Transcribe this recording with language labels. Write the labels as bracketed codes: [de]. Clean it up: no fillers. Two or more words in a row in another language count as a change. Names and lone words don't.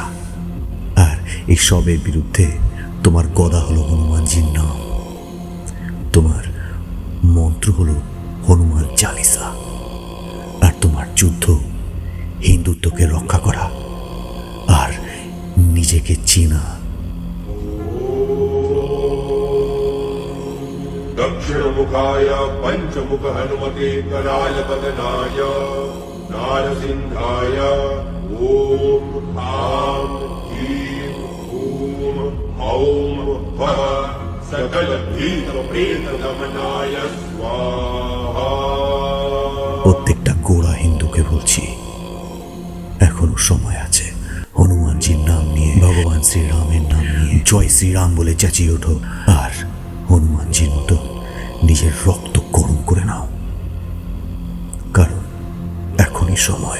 [bn] আর এই সবের বিরুদ্ধে তোমার গদা হলো হনুমানজির নাম, তোমার মন্ত্র হলো হনুমান চালিসা। আর তোমার যুদ্ধ হিন্দুত্বকে রক্ষা করা আর নিজেকে চেনা। [sa] दक्षिण मुखाय पंचमुख हनुमते कराय बदनाय नारसिंहाय ओम ह्रां ह्रीं हूं हौं वः सकल भीत प्रेत दमनाय स्वाहा। [bn] প্রত্যেকটা গোড়া হিন্দুকে বলছি, এখনো সময় আছে। হনুমানজির নাম নিয়ে, ভগবান শ্রীরামের নাম নিয়ে জয় শ্রীরাম বলে চেঁচিয়ে ওঠো আর হনুমানজির মতো নিজের রক্ত গরম করে নাও। কারণ এখনই সময়।